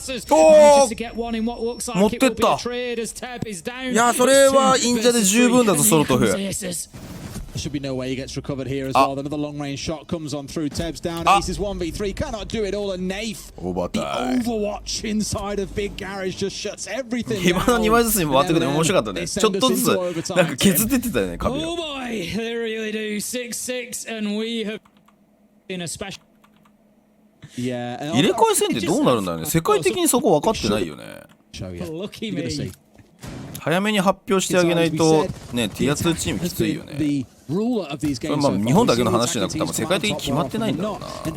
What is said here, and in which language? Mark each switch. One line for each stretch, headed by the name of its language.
Japanese: おー、持ってった。いや、それはインジャで十分だぞ、ソロトフ。
English: Should be no way he gets recovered here as well. Another long range shot comes on through. Tebs down. Aces 1v3. Cannot do it all. And Nath, the Overwatch inside of Big Garage just shuts everything down.
Japanese: 今の2枚ずつに回ってくるの面白かったね。ちょっとずつなんか削ってってたよね、髪を。
English: Oh boy, they really do. 6-6 and we have been a special.
Japanese: 入れ替え戦ってどうなるんだろうね。世界的にそこ分かってないよね。
English: Lucky me.
Japanese: 早めに発表してあげないとね、ティア2チームきついよね。それはまあ日本だけの話じゃなくて多分世界的に決まってないんだろうな。